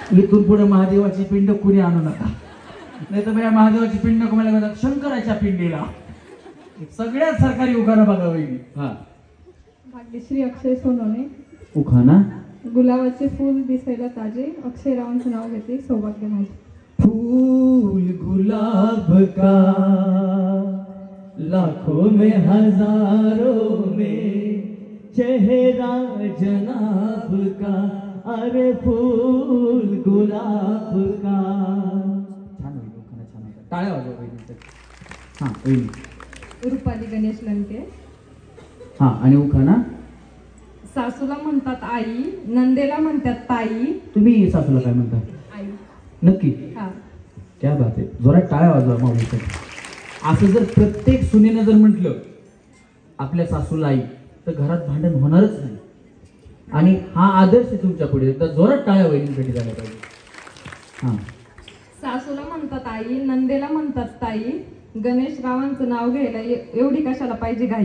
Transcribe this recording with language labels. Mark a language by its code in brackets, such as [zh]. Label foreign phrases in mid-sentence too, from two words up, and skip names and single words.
[mr] इथून पुढे महादेवाची पिंड कुणी आणू नका, नाही तर माझ्या महादेवाची पिंड नको मला म्हणतात शंकराच्या पिंडीला. सगळ्यात सरकारी उखाणा बघा वहिनी. हा, भाग्यश्री अक्षय सोनवणे. उखाणा. गुलाबाचे फूल दिसायला ताजे, अक्षय रावांचं नाव घेते, सौभाग्य माझे. [hi] फूल गुलाब का लाखों में हजारों में चेहरा जनाब का, अरे फूल गुलाब का. [mr] छान होईल उखाणा, छान होता. टाळ्या वाजवा वहिनी. हा वहिनी. रुपाली गणेश लंके. हा, आणि उखाणा. सासूला म्हणतात आई, नंदेला म्हणतात ताई. तुम्ही सासूला काय म्हणता? आई. नक्की? हा. [hi] क्या बात [mr] आहे. जोरात टाळ्या वाजवा माऊलीसाठी. असं जर प्रत्येक सुनेनं जर म्हटलं आपल्या सासूला आई, तर घरात भांडण होणारच नाही. आणि हा आदर्श आहे तुमच्या पुढे. तर जोरात टाळ्या वहिनींसाठी झाल्या पाहिजे. हा. सासूला म्हणतात आई, नंदेला म्हणतात ताई, गणेश रावांचं नाव घ्यायला एवढी कशाला पाहिजे घाई.